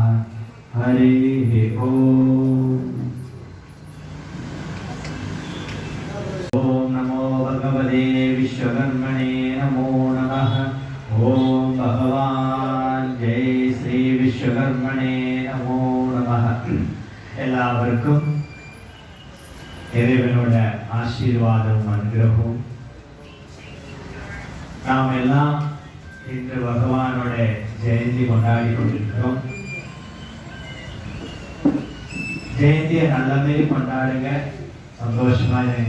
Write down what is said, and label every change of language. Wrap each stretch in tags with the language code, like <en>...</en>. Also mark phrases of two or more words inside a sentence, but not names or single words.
<sa>हरिः ओम। ओम नमो भगवते विश्वकर्मणे नमो नमः। ओम भगवान जय श्री विश्वकर्मणे नमो नमः।</sa> <ta>எல்லாருக்கும் இறைவனோட ஆசீர்வாதமும் அனுகிரகமும். நாம் எல்லாம் இன்று பகவானோட ஜெயந்தி கொண்டாடி கொண்டிருக்கிறோம். ஜெயந்தியை நல்லமே கொண்டாடுங்க, சந்தோஷமா இருங்க.</ta>